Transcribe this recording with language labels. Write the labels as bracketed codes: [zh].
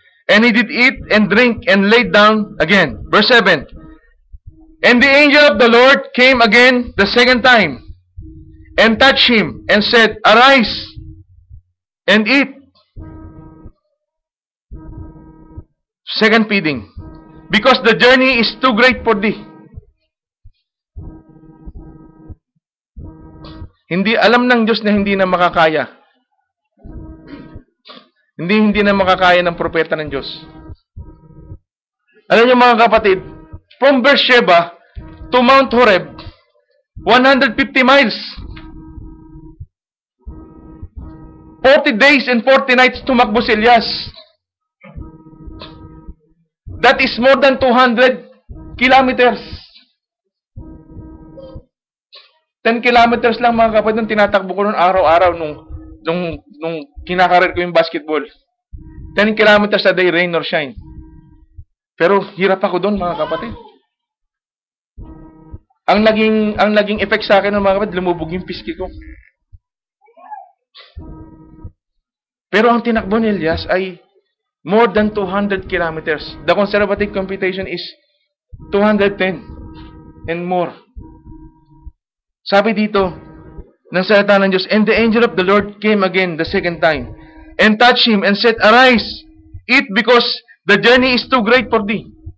[en] And he did eat and drink and laid down again. Verse 7, and the angel of the Lord came again the second time, and touched him, and said, arise, and eat. Second feeding, because the journey is too great for thee. [tl] Hindi alam ng Diyos na hindi na makakaya. Hindi na makakaya ng propeta ng Diyos. Alam niyo mga kapatid, [en] from Beersheba to Mount Horeb, 150 miles. 40 days and 40 nights [tl] tumakbo si Elias. [en] That is more than 200 kilometers. [tl] 10 kilometers lang mga kapatid nung tinatakbo ko noon araw-araw nung kinakarir ko yung basketball. [en] 10 kilometers a day, rain or shine. [tl] Pero hirap ako doon mga kapatid. Ang naging effect sa akin ng mga kapatid, lumubog yung piski ko. Pero ang tinakbo ni Elias ay [en] more than 200 kilometers. The conservative computation is 210 and more. [tl] Sabi dito, ng salita ng Diyos, [en] and the angel of the Lord came again the second time, and touched him, and said, arise, eat, because the journey is too great for thee.